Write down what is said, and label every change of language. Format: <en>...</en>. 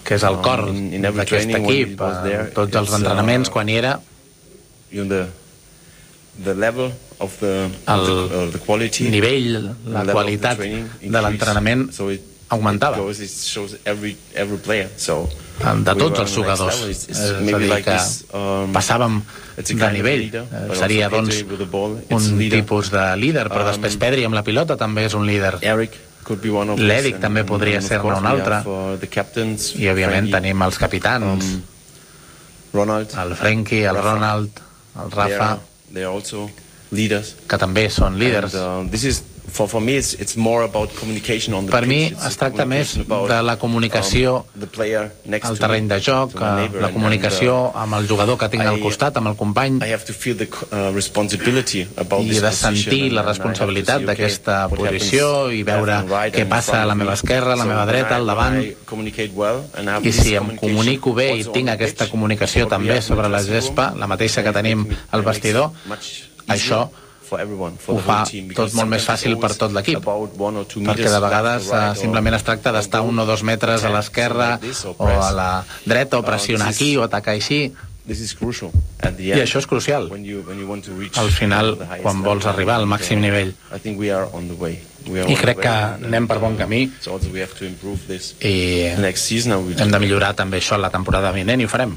<ca>Que és el cor d'aquest equip. Tots els entrenaments quan hi era.</ca> <en>The level of the quality,</en> <ca>nivell, la qualitat de l'entrenament augmentava.</ca> <en>It shows every player, so</en> <ca>de tots els jugadors, és a dir, que passàvem de nivell, seria doncs un tipus de líder, però després Pedri amb la pilota també és un líder. L'Eric també podria ser un altre, i òbviament tenim els capitans, el Frenkie, el Ronald, el Rafa,</ca> <en>they are also leaders,</en> <ca>que també són líders.</ca> <en>This is for me it's more about communication on the</en> <ca>per mi es tracta més de la comunicació al terreny de joc, la comunicació amb el jugador que tinc al costat, amb el company.</ca> <en>I have to feel the responsibility about this.</en> <ca>I he de sentir la responsabilitat d'aquesta posició i veure què passa a la meva esquerra, a la meva dreta, al davant. I si em comunico bé i tinc aquesta comunicació també sobre la gespa, la mateixa que tenim al vestidor, això ho fa tot molt més fàcil per tot l'equip, perquè de vegades simplement es tracta d'estar un o dos metres a l'esquerra o a la dreta, o pressionar aquí o atacar així, i això és crucial al final quan vols arribar al màxim nivell, i crec que anem per bon camí i hem de millorar també això la temporada vinent, i ho farem.</ca>